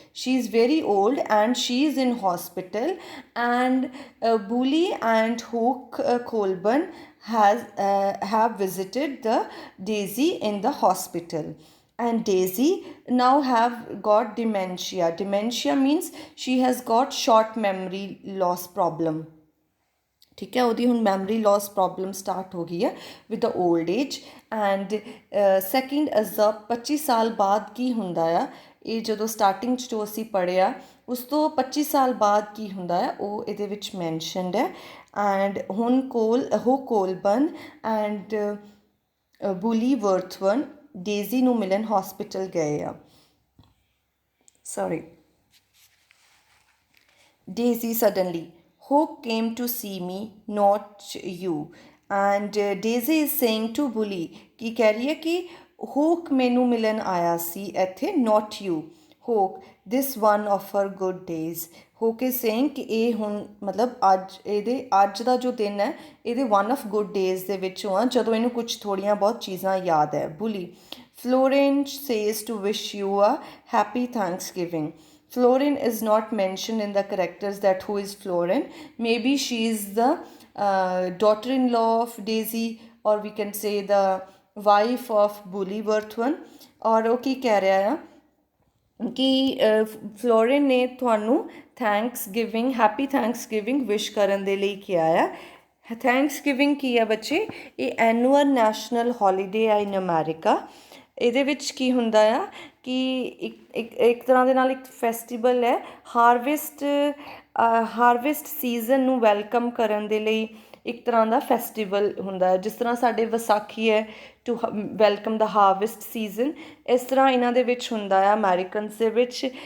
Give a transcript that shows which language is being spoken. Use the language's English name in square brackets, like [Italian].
[English] She is very old and she is in hospital, and Bully and Hoke Colburn have visited the Daisy in the hospital. and Daisy now have got dementia. Dementia means she has got short memory loss problem. [Punjabi] ठीक है, ਉਹਦੀ ਹੁਣ memory loss problem start ਹੋ ਗਈ ਹੈ with the old age. And second ਅਜ਼ਬ 25 ਸਾਲ ਬਾਅਦ ਕੀ ਹੁੰਦਾ ਆ, ਇਹ ਜਦੋਂ ਸਟਾਰਟਿੰਗ 'ਚ ਜੋ ਅਸੀਂ ਪੜ੍ਹਿਆ ਉਸ ਤੋਂ 25 ਸਾਲ ਬਾਅਦ ਕੀ ਹੁੰਦਾ ਹੈ ਉਹ ਇਹਦੇ ਵਿੱਚ ਮੈਨਸ਼ਨਡ ਹੈ। ਐਂਡ ਹੁਣ ਕੋਲਬਨ ਐਂਡ ਬੁਲੀ ਵਰਥਵਨ ਡੇਜ਼ੀ ਨੂੰ ਮਿਲਣ ਹੌਸਪੀਟਲ ਗਏ ਆ। Sorry. [English] Daisy suddenly, Hoke came to see me, not you. And Daisy is saying to Bully, [Hindi] कि कह रही है कि [English] Hoke [Punjabi] मैनू मिलन आया सी इत्थे, [English] not you. Hoke, this one of her good days. Hoke is saying [Punjabi] कि ਇਹ ਹੁਣ ਮਤਲਬ ਅੱਜ ਦਾ ਜੋ ਦਿਨ ਹੈ ਇਹਦੇ one of good days ਦੇ ਵਿੱਚੋਂ ਆ ਜਦੋਂ ਇਹਨੂੰ ਕੁਝ ਥੋੜ੍ਹੀਆਂ ਬਹੁਤ ਚੀਜ਼ਾਂ ਯਾਦ ਹੈ। [English] Bully, Florence says to wish you a happy Thanksgiving. Florin is not mentioned in the characters that who is Florin. Maybe she is the daughter-in-law of Daisy, or we can say the wife of Bully Worthwan. [Hindi] और वो की कह रहा है कि fluorine ने [Punjabi] ਤੁਹਾਨੂੰ Thanksgiving happy Thanksgiving wish ਕਰਨ ਦੇ ਲਈ ਕਿਹਾ ਹੈ। थैंक्सगिविंग ਕੀ ਹੈ ਬੱਚੇ, ਇਹ ਐਨੂਅਲ ਨੈਸ਼ਨਲ ਹੌਲੀਡੇ ਆ ਇਨ ਅਮੈਰੀਕਾ। ਇਹਦੇ ਵਿੱਚ ਕੀ ਹੁੰਦਾ ਆ ਕਿ ਇੱਕ ਤਰ੍ਹਾਂ ਦੇ ਨਾਲ ਇੱਕ ਫੈਸਟੀਵਲ ਹੈ ਹਾਰਵੈਸਟ ਸੀਜ਼ਨ ਨੂੰ ਵੈਲਕਮ ਕਰਨ ਦੇ ਲਈ ਇੱਕ ਤਰ੍ਹਾਂ ਦਾ ਫੈਸਟੀਵਲ ਹੁੰਦਾ ਹੈ। ਜਿਸ ਤਰ੍ਹਾਂ ਸਾਡੇ ਵਿਸਾਖੀ ਹੈ to welcome ਦਾ harvest season, ਇਸ ਤਰ੍ਹਾਂ ਇਹਨਾਂ ਦੇ ਵਿੱਚ ਹੁੰਦਾ ਆ ਅਮੈਰੀਕਨਸ ਦੇ ਵਿੱਚ।